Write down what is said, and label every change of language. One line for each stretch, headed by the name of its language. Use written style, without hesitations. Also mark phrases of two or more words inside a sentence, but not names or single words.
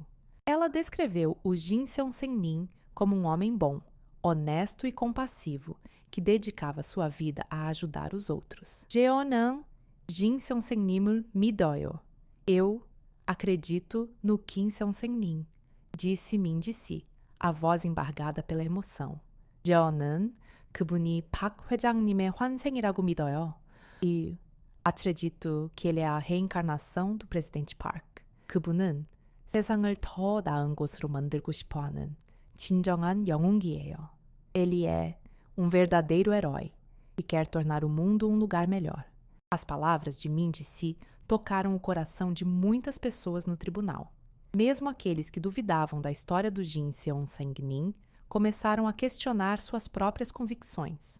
Portuguese: Ela descreveu o Jin Seong-sang-nim como um homem bom, honesto e compassivo, que dedicava sua vida a ajudar os outros.
Korean: Jeonan Jin Seong-sang-nim을 믿어요.
Portuguese: Eu acredito no Kim Seong-sang-nim, disse Min Ji-si, a voz embargada pela emoção.
Korean: 저는 그분이 박 회장님의 환생이라고 믿어요.
Portuguese: E acredito que ele é a reencarnação do presidente Park.
Korean: 그분은 세상을 더 나은 곳으로 만들고 싶어하는 진정한 영웅이에요.
Portuguese: Ele é um verdadeiro herói e quer tornar o mundo um lugar melhor. As palavras de Min Ji-si tocaram o coração de muitas pessoas no tribunal. Mesmo aqueles que duvidavam da história do Jin Seong-sang-nim começaram a questionar suas próprias convicções.